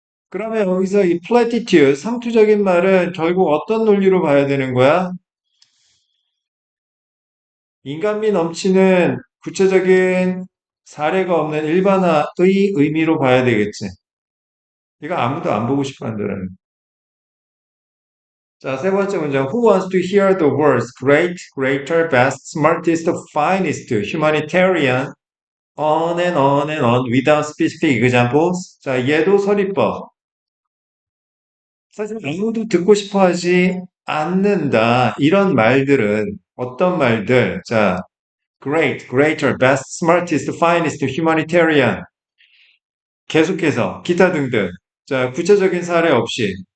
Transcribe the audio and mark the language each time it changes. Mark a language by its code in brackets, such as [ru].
[ko] 그러면 여기서 이 platitude, 상투적인 말은 결국 어떤 논리로 봐야 되는 거야? 인간미 넘치는 구체적인 사례가 없는 일반화의 의미로 봐야 되겠지. 이거 아무도 안 보고 싶어 한다는. 자, 세 번째 문장. [en] Who wants to hear the words great, greater, best, smartest, finest, humanitarian, on and on and on without specific examples? [ko] 자, 얘도 서리법. 사실 아무도 듣고 싶어 하지 않는다. 이런 말들은 어떤 말들? 자, [en] great, greater, best, smartest, finest, humanitarian. [ko] 계속해서 기타 등등. 자, 구체적인 사례 없이.